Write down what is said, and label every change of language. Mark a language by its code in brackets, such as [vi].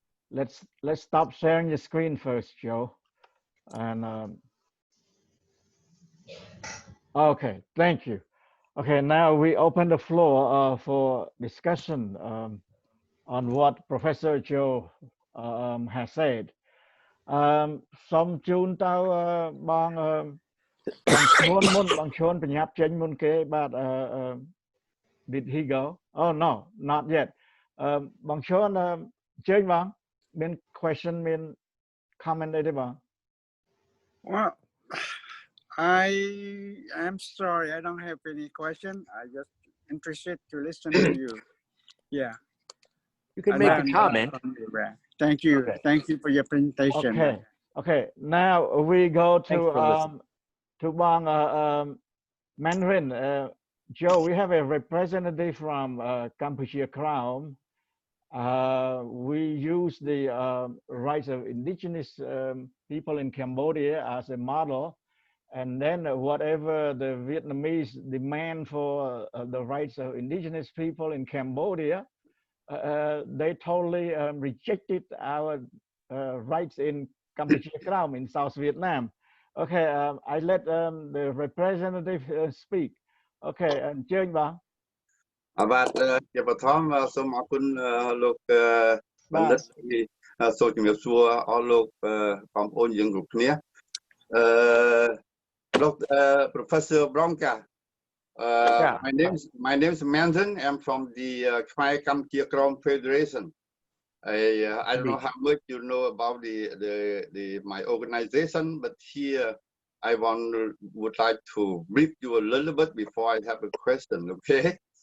[en] Let's stop sharing the screen first, Joe. And okay, thank you. Okay, now we open the floor for discussion on what Professor Joe has said. [km] សូមជូនទៅបងឈួនមុនបងឈួនបញ្ញាប់ចេញមុនគេបាទ [en] did he go? Oh no, not yet. [km] បងឈួនជើញបងមាន question មាន comment អីទេបង [en] Well, I am sorry, I don't have any question. I just interested to listen to you. Yeah. You can make a comment. Thank you. Okay. Thank you for your presentation. Okay. Okay. Now we go to Bang Mandarin. Joe, we have a representative from Cambodia Crown. We use the rights of indigenous people in Cambodia as a model. And then whatever the Vietnamese demand for the rights of indigenous people in Cambodia, they totally rejected our rights in Cambodia Crown in South Vietnam. Okay, I let the representative speak. Okay, and Jane Bang. [km] បាទជាបឋមសូមអរគុណលោកបណ្ឌិតសូមជំរាបសួរអស់លោកបងប្អូនយើងគ្រប់គ្នាលោក Professor Wronka. [en] My name is Manton. I'm from the Khmer Cambodia Crown Federation. I don't know how much you know about my organization, but here I would like to brief you a little bit before I have a question. Okay.